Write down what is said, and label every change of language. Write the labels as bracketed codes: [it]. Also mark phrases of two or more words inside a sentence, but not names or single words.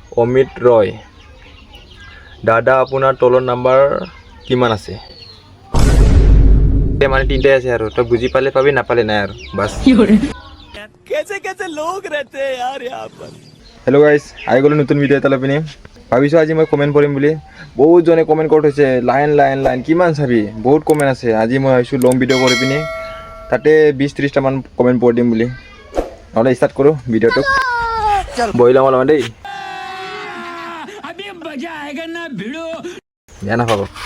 [as] অমিত ৰয় দাদা আপোনাৰ তলৰ নাম্বাৰ কিমান আছে মানে তিনটাই আছে আৰু তই বুজি পালে পাবি নাপালে নাই আৰু বাস [hi] कैसे कैसे लोग रहते हैं यार यहाँ पर। [as] হেল্ল' গাইজ আহি গ'লোঁ নতুন ভিডিঅ' এটা লৈ পিনি ভাবিছোঁ আজি মই কমেণ্ট কৰিম বুলি বহুতজনে কমেণ্ট কৰি থৈছে লাইন লাইন লাইন কিমান চাবি বহুত কমেণ্ট আছে আজি মই ভাবিছোঁ [en] long video' [as] কৰি পিনি তাতে 20-30টামান কমেণ্ট পঢ়ি দিম বুলি নহ'লে ষ্টাৰ্ট কৰোঁ ভিডিঅ'টো বহি লওঁ অলপমান দেই বেয়া নাপাব